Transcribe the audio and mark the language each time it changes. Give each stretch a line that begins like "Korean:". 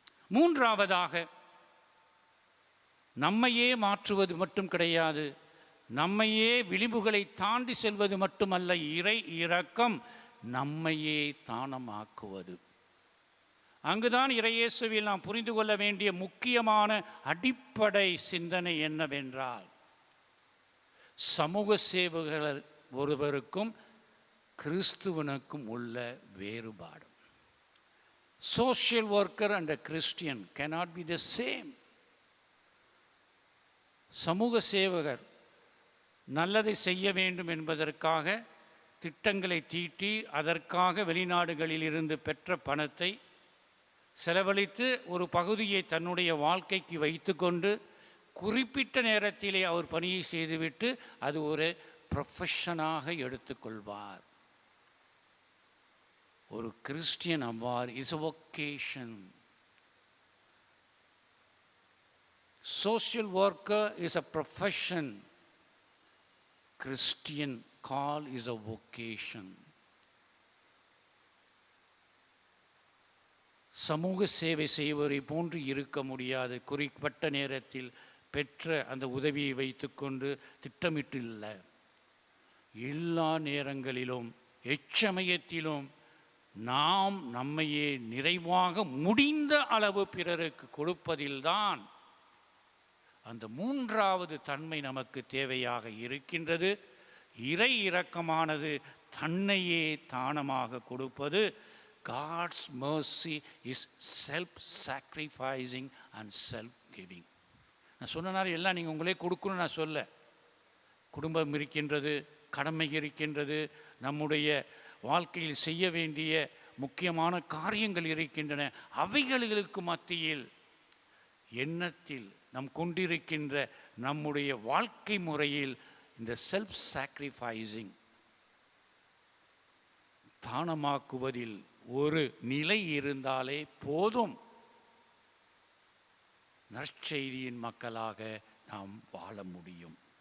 Tamil: மூன்றாவதாக, நம்மையே மாற்றுவது மட்டும் கிடையாது, நம்மையே விளிம்புகளை தாண்டி செல்வது மட்டுமல்ல, இறை இரக்கம் நம்மையே தானமாக்குவது. அங்குதான் இறையேசுவில் நாம் புரிந்து கொள்ள வேண்டிய முக்கியமான அடிப்படை சிந்தனை என்னவென்றால், சமூக சேவகர் ஒருவருக்கும் கிறிஸ்துவனுக்கும் உள்ள வேறுபாடு.
English: Social worker and a Christian cannot be the same.
Tamil: சமூக சேவகர் நல்லதை செய்ய வேண்டும் என்பதற்காக திட்டங்களை தீட்டி அதற்காக வெளிநாடுகளில் இருந்து பெற்ற பணத்தை செலவழித்து ஒரு பகுதியை தன்னுடைய வாழ்க்கைக்கு வைத்துக்கொண்டு குறிப்பிட்ட நேரத்திலே அவர் பணியை செய்துவிட்டு அது ஒரு ப்ரொஃபஷனாக எடுத்துக்கொள்வார். ஒரு
English: Christian
Tamil: அவ்வாறு
English: Is a vocation. Social worker is a profession. Christian call is a vocation.
Tamil: சமூக சேவை செய்வதை போன்று இருக்க முடியாது. குறிப்பிட்ட நேரத்தில் பெற்ற அந்த உதவியை வைத்துக்கொண்டு திட்டமிட்டு இல்லை, எல்லா நேரங்களிலும் எச்சமயத்திலும் நாம் நம்மையே நிறைவாக முடிந்த அளவு பிறருக்கு கொடுப்பதில்தான் அந்த மூன்றாவது தன்மை நமக்கு தேவையாக இருக்கின்றது. இறை இரக்கமானது தன்னையே தானமாக கொடுப்பது.
English: God's mercy is self-sacrificing and self-giving.
Tamil: நான் சொன்னனால எல்லாம் நீங்கள் உங்களே கொடுக்கணும்னு நான் சொல்ல. குடும்பம் இருக்கின்றது, கடமை இருக்கின்றது, நம்முடைய வாழ்க்கையில் செய்ய வேண்டிய முக்கியமான காரியங்கள் இருக்கின்றன. அவைகளுக்கு மத்தியில் எண்ணத்தில் நம் கொண்டிருக்கின்ற நம்முடைய வாழ்க்கை முறையில் இந்த
English: self sacrificing
Tamil: தானமாக்குவதில் ஒரு நிலை இருந்தாலே போதும், நற்செய்தியின் மக்களாக நாம் வாழ முடியும்.